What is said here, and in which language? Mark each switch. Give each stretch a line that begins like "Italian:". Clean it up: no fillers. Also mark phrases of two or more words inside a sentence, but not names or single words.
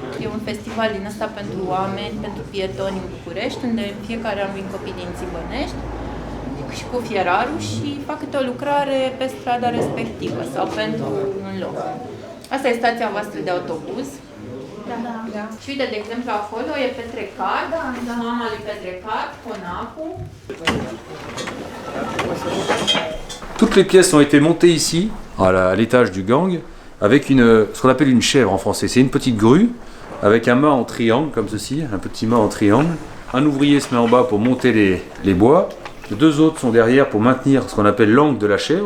Romanian: E un festival din ăsta pentru oameni, pentru pietoni în București, unde în fiecare an vin copii din Țibănești și cu fierarul și fac câte o lucrare pe strada respectivă sau pentru un loc. Asta e stația voastră de autobuz. Da. Și uite, de exemplu, acolo e Petrecat, mama lui Petrecat, conacul.
French: Toutes les pièces ont été montées ici, à l'étage du gang, avec ce qu'on appelle une chèvre en français. C'est une petite grue avec un mât en triangle, comme ceci, un petit mât en triangle. Un ouvrier se met en bas pour monter les bois. Deux autres sont derrière pour maintenir ce qu'on appelle l'angle de la chèvre.